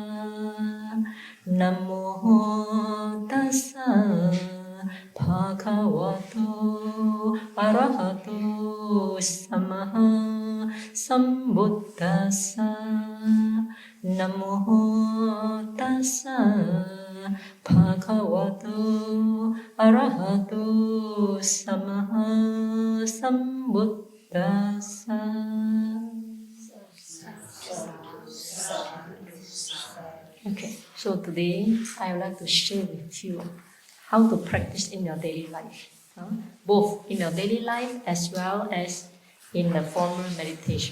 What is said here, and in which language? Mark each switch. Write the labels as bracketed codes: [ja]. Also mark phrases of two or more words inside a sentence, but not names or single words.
[pi] Namo tassa bhagavato arahato samma sambuddhassa. Namo tassa bhagavato arahato samma sambuddhassa. [en] Okay, so today I would like to share with you how to practice in your daily life, both in your daily life as well as in the formal meditation.